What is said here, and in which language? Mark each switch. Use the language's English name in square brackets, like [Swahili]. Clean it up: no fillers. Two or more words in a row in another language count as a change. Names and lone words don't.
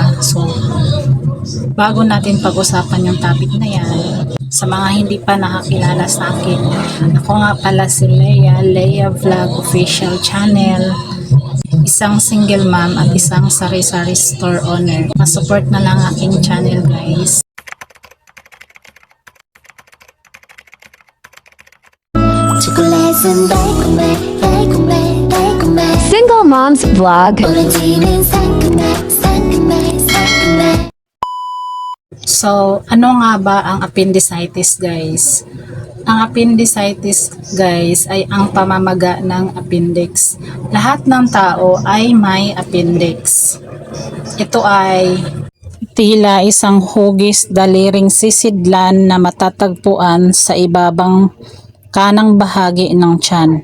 [Filipino] So, bago natin pag-usapan yung topic na yan, sa mga hindi pa nakakilala sa akin, ako nga pala si Leia Vlog Official Channel, isang [English] single mom [Filipino] at isang sari-sari [English] store owner. [Filipino] Masupport na lang aking channel, guys. [Korean] 초콜릿은 달콤해 달콤해 달콤해 Single Moms Vlog. 오렌지는 상큼해 상큼해 상큼해. [Filipino] So, ano nga ba ang appendicitis, guys? Ang appendicitis, guys, ay ang pamamaga ng appendix. Lahat ng tao ay may appendix. Ito ay tila isang hugis daliring sisidlan na matatagpuan sa ibabang kanang bahagi ng tiyan.